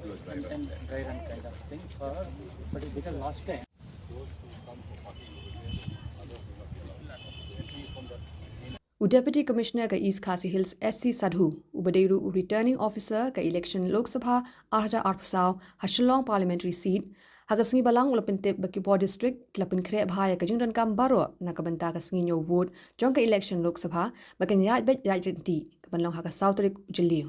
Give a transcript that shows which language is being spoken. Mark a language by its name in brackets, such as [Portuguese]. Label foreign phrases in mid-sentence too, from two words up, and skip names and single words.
[English] and dry run kind of thing. But because last time. Deputy Commissioner [Khasi] ka East Khasi Hills SC Sadhu, Ubadeiru [English] Returning Officer [Khasi] ka Election Lok Sabha Arja Arpsao, Shillong Parliamentary Seat, Hagasngi Balang ula pyntip Bakipo District, kila pynkheh bhaya ka jingran kam baro na kabanta ka sngi vote, jong ka Election Lok Sabha, bakan yat bet yat jinti, kabanlang Hagasaw tarik Jylliew.